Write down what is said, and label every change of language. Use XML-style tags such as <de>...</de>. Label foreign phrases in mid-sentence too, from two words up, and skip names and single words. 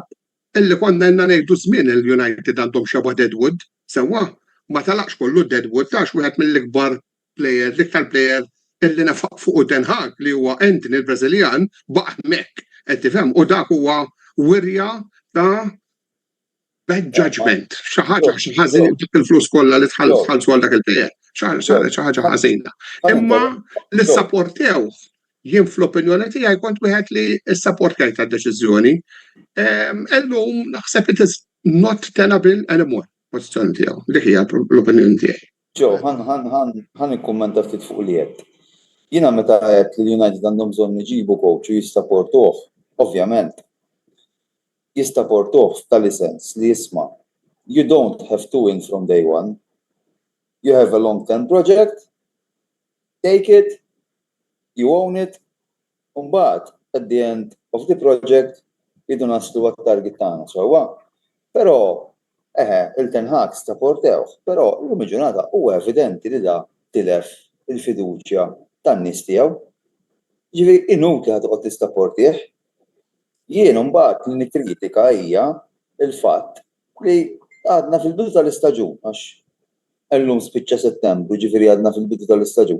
<mt>Illi konna ngħidu żmien il-United għandhom xabha Deadwood, sewwa ma talaqx kollu Deadwood għax wieħed mill-ikbar player, l-iktar player illi nafaq fuq Den Haag li huwa Anthony il-Brażiljan baqa' hemmhekk qed tifhem u dak huwa wirja ta'</mt> <en>bad judgment.</en> <mt>Xi ħaġa ħażin il-flus kollha li tħallsu għal dak il-player. Xi ħaġa ħażina. Imma li sapportew jien fl-opinjoni tiegħi kont wieħed li ssapportajt tad-deċiżjoni.</mt> <en>Illum naħseb it is not tenable anymore.</en> <mt>Pożizzjoni tiegħu. Dik hija l-opinjoni tiegħi. Ġew, ħan ikkummenta ftit fuq li qed. Jiena meta qed li United għandhom bżonn iġibu coach u jissapportuh, ovvjament. Jissapportuh f'tali sens li jisma'</mt> <en>you don't have to win from day one. You have a long-term project, take it, you own it,</en> <mt>u mbagħad</mt> <en>at the end of the project</en> <mt>jidu naslu għat-target tagħna sewwa. Però il-Ten Hag sapportew, però llum il-ġurnata huwa evidenti li da tilef il-fiduċja tan-nies tiegħu. Ġifieri inutli ħadd toqgħod tissapportih. Jien mbagħad li nikkritika hija il-fatt li għadna fil-bidu tal-istaġun għax illum spiċċa Settembru, ġifieri għadna fil-bidu tal-istaġun.</mt>